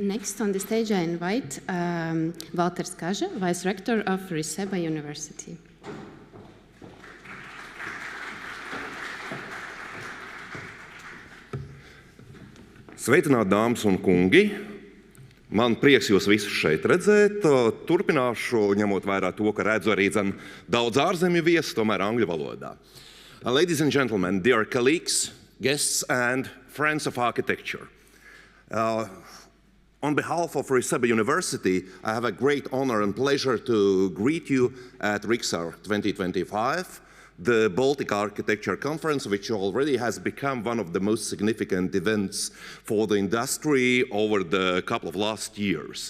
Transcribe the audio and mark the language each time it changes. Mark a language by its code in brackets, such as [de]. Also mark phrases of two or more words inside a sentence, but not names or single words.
[en] Next on the stage, I invite Valters Kaža, Vice Rector of RIXArch University. [lv] Sveicināti, dāmas un kungi! Man prieks jūs visus šeit redzēt. Turpināšu, ņemot vērā to, ka redzu arī daudz ārzemju viesu, tomēr angļu valodā. [en] Ladies and gentlemen, dear colleagues, guests and friends of architecture. On behalf of RIXArch University, I have a great honor and pleasure to greet you at RIXArch 2025, the Baltic Architecture Conference, which already has become one of the most significant events for the industry over the couple of last years.